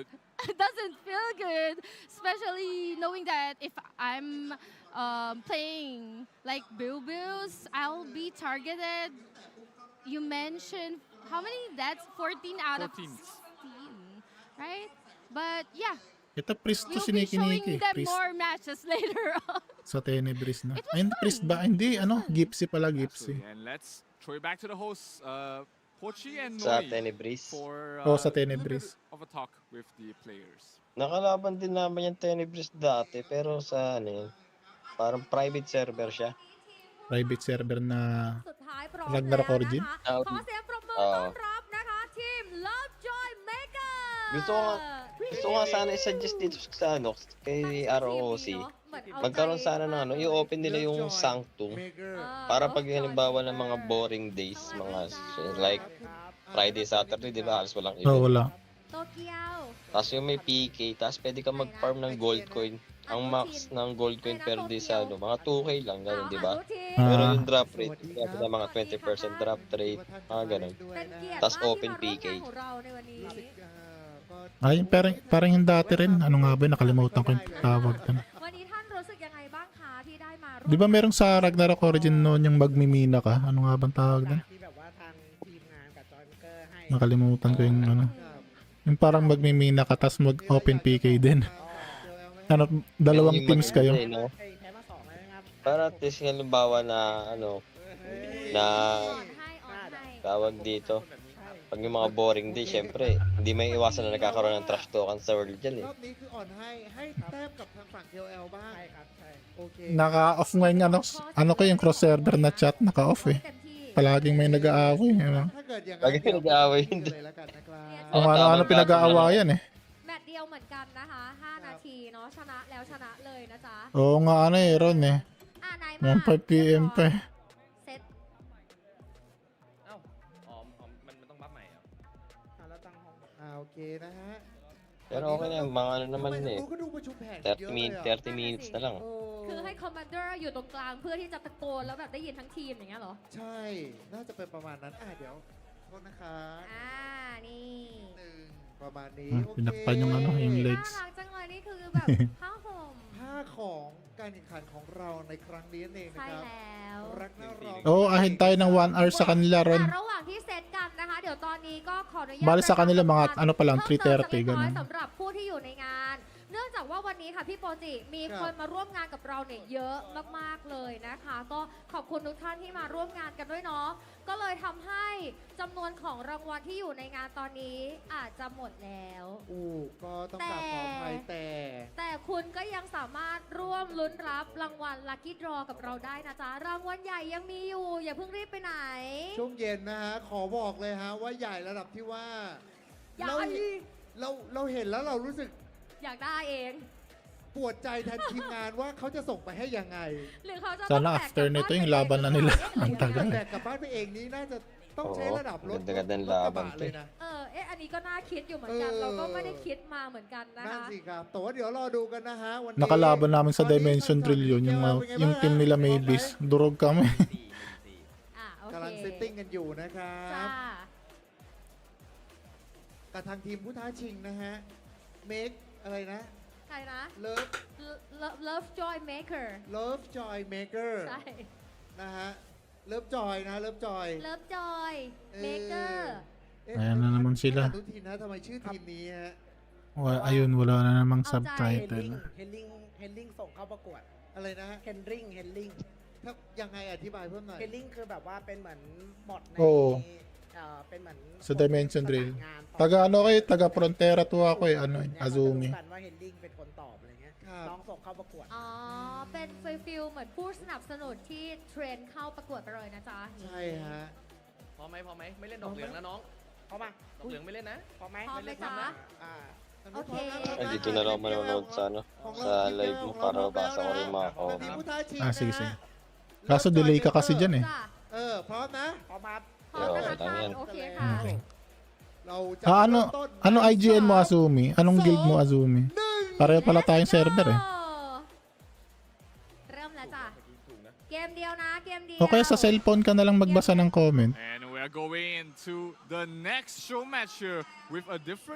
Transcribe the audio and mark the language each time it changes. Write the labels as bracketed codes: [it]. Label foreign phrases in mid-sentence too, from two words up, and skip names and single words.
[en] It doesn't feel good, especially knowing that if I'm playing like Bilbils, I'll be targeted. You mentioned how many? That's 14 out of 14. 16, right? But yeah, [tl] Ito priest to [en] we'll be showing sinikiniki. them Priest more matches later on. [tl] sa Tenebris na. [en] It was [tl] Ay, hindi, [en] fun. [tl] priest ba? Hindi, ano, Gypsy pala, Gypsy. [en] Absolutely. And let's throw it back to the hosts, Pochi and [tl] Sa [en] Noi, [tl] Tenebris. [en] for [tl] Sa [en] a little [tl] Tenebris. [en] bit of a talk with the players. [tl] Nakalaban din naman yung Tenebris dati, pero sa ano yun, parang private server siya. Private server na [th] สุดท้ายพร้อม [tl] Ragnarok [th] แล้ว [tl] Origin? [th] นะคะ Ah, ขอเสียงปรบมือ ah. ต้อนรับนะคะทีม Lovejoy Maker [tl] Gusto ko nga sana i-suggest dito sa ano, kay ROOC. Magkaroon sana ng ano, i-open nila yung Sanctum. Para pag halimbawa ng mga [en] boring days, [tl] mga like Friday, Saturday, di ba? Halos walang Oh, event. wala. [th] โตเกียว [tl] Tapos yung may PK, tapos pwede ka mag-farm ng [en] gold coin. [tl] Ang max ng [en] gold coin per day [tl] sa ano, mga 2K lang, ganun, di ba? Pero yung [en] drop rate, [tl] sabi na mga 20% [en] drop rate, [tl] mga ganun. [th] เป็นเกียรติ [tl] Tas [th] มากที่ [tl] open [th] มาร่วม [tl] PK [th] งานของเราในวันนี้ [tl] Ay, parang yung dati rin. Ano nga ba? Nakalimutan ko yung tawag doon. [th] วันนี้ท่านรู้สึกยังไงบ้างคะที่ได้มาร่วม [tl] Di ba merong sa Ragnarok Origin noon yung magmimina ka? Ano nga bang tawag doon? [th] ที่แบบว่าทางทีมงานกับจอยเกอร์ให้ [tl] Nakalimutan ko yung ano. [th] ครับ [tl] Yung parang magmimina ka tas mag-open PK din. Ano, dalawang Yung teams kayo. maganda, no? [th] แพ้มา2แล้วนะครับ [tl] Para at least halimbawa na ano, na [th] อ่อนให้อ่อนให้ [tl] tawag dito. Pag yung mga [en] boring day, [tl] syempre, hindi may iwasan na nagkakaroon ng [en] trash token [tl] sa world dyan eh. [th] รอบนี้คืออ่อนให้แต้มกับทางฝั่ง KOL บ้าง ใช่ครับใช่ โอเค [tl] Naka-off ngayon ano ko yung [en] cross server [tl] na chat, naka-off eh. [th] เต็มที่ [tl] Palaging may nag-aaway. Ano? [th] ถ้าเกิดอย่าง [tl] Lagi [th] เดี๋ยว [tl] nag-aaway [th] ผม [tl] yun. [th] เลยแล้วกันนะครับ [tl] Kung Oo, ano-ano tama, pinag-aawayan eh. [th] แมตช์เดียวเหมือนกันนะคะ 5 นาทีเนาะชนะแล้วชนะเลยนะจ๊ะ [tl] Oo nga ano eh, Ron eh. [th] ไหนมา [tl] 1:05 PM pa eh. [th] เซต เอ้าอ๋อมันต้องบัฟใหม่อ่ะ อ่ะแล้วตั้งห้อง โอเคนะฮะ [tl] Pero okay na, mga ano [th] ทำ [tl] naman [th] ไม [tl] eh. [th] รู้ก็ดูประชุมแผน [en] 30 minutes, 30 minutes [tl] na lang. [th] คือให้คอมมานเดอร์อยู่ตรงกลางเพื่อที่จะตะโกนแล้วแบบได้ยินทั้งทีมอย่างเงี้ยเหรอ ใช่ น่าจะเป็นประมาณนั้นเดี๋ยวโทษนะครับ นี่ หนึ่งประมาณนี้ Ah, โอเค [tl] pinakpan yung ano, yung [th] น่า [tl] legs. [th] รักจังเลยนี่คือแบบผ้าห่ม ผ้าของการแข่งขันของเราในครั้งนี้นั่นเองนะ ใช่ ครับ แล้ว รักน่ารอง [tl] Oo, ahead tayo ng 1 hour sa kanila, Ron. [th] ระหว่างที่เซตกันนะคะ เดี๋ยวตอนนี้ก็ขออนุญาต [tl] Bali sa kanila mga ano pa lang, [th] เพิ่มเติม [tl] 3:30 [th] สักเล็กน้อย [tl] ganun. [th] สำหรับผู้ที่อยู่ในงาน เนื่องจากว่าวันนี้ค่ะพี่โปจิมีคนมาร่วมงานกับเราเนี่ยเยอะมากๆเลยนะคะ ก็ขอบคุณทุกท่านที่มาร่วมงานกันด้วยเนาะก็เลยทำให้จำนวนของรางวัลที่อยู่ในงานตอนนี้อาจจะหมดแล้ว ก็ต้องกราบขออภัย แต่คุณก็ยังสามารถร่วมลุ้นรับรางวัล [en] lucky draw [th] กับเราได้นะจ๊ะรางวัลใหญ่ยังมีอยู่ อย่าเพิ่งรีบไปไหน ช่วงเย็นนะฮะ ขอบอกเลยฮะว่าใหญ่ระดับที่ว่า ใหญ่ เราเห็นแล้วเรารู้สึก อยากได้เอง ปวดใจแทนทีมงานว่าเขาจะส่งไปให้ยังไง หรือเขาจะ [tl] Sana after nito yung laban na nila. Ang tagal [th] แต่ [tl] eh. [th] กลับบ้านไปเองนี้น่าจะต้องใช้ระดับรถ [tl] Ganda-ganda [th] รถกระบะ [tl] laban [th] เลยนะ อันนี้ก็น่าคิดอยู่เหมือนกัน เราก็ไม่ได้คิดมาเหมือนกันนะ นั่น คะ สิครับแต่ว่าเดี๋ยวรอดูกันนะฮะวันนี้ [tl] Nakalaban namin sa Dimension Drill yun, yung team nila Maybes. Durog kami. [th] โอเค กำลังเซตติ้งกันอยู่นะครั จ้า บกับทางทีมผู้ท้าชิงนะฮะ make อะไรนะ ใครนะ love Joy Maker love joy maker ใช่ นะฮะ love joy นะ love joy Love Joy Maker [tl] Ayan na naman sila. [th] ทุกทีมนะทำไมชื่อทีมนี้ฮะ [tl] Ayun, wala na namang [th] เอาใจ [tl] subtitle. [th] เฮนลิงส่งเข้าประกวด อะไรนะฮะ เฮนลิง ถ้ายังไงอธิบายเพิ่มหน่อย เฮนลิงคือแบบว่าเป็นเหมือนบอทใน [tl] Oo. [th] เป็นเหมือน [tl] Sa Dimension Drill. [th] งาน [tl] Taga ano kayo, taga Frontera to ako eh, ano, [th] เนี่ย [tl] Azumi. [th] เขาจะรู้กันว่าเฮนลิงเป็นคนตอบอะไรเงี้ย ครับ น้องส่งเข้าประกวด อ๋อ เป็นฟิลเหมือนผู้สนับสนุนที่เทรนเข้าประกวดไปเลยนะจ๊ะ ใช่ฮะ พอไหมไม่เล่นดอกเหลืองนะน้อง เพราะมา ดอกเหลืองไม่เล่นนะ พอไหม พร้อมไหม เล่น จ๊ะ ทำนะอ่า โอเค [tl] Nandito na lang ako manonood sa ano, sa live mo para mabasa ko rin yung mga [th] ทีม [tl] comment. [th] ผู้ท้าชิง Ah, นะ [tl] sige, [th] ฮะ [tl] sige. Kaso delay ka kasi dyan eh. [th] จ้ะ พร้อมนะ พอมา พร้อมนะคะ [tl] Yo, tama yan. [th] โอเคค่ะ [en] Okay. [th] เราจะ Ah, เริ่มต้น [tl] ano IGN mo, Azumi? Anong guild mo, Azumi? Pareho pala tayong server eh. [th] เริ่มแล้วจ้ะ เกมเดียวนะ เกมเดียว [tl] O kaya sa cellphone ka na lang magbasa ng comment. [en] And we're going into the next show match here with a different